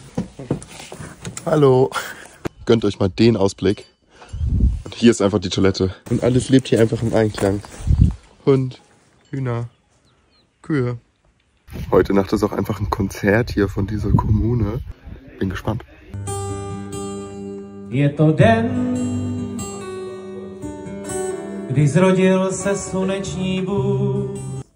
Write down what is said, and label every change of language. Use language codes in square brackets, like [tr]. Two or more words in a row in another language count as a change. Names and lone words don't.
[de] Hallo. Gönnt euch mal den Ausblick. Und hier ist einfach die Toilette. Und alles lebt hier einfach im Einklang. Hund, Hühner, Kühe. Heute Nacht ist auch einfach ein Konzert hier von dieser Kommune. Bin gespannt. [cs] Je to den, kdy zrodil se sluneční Bůh.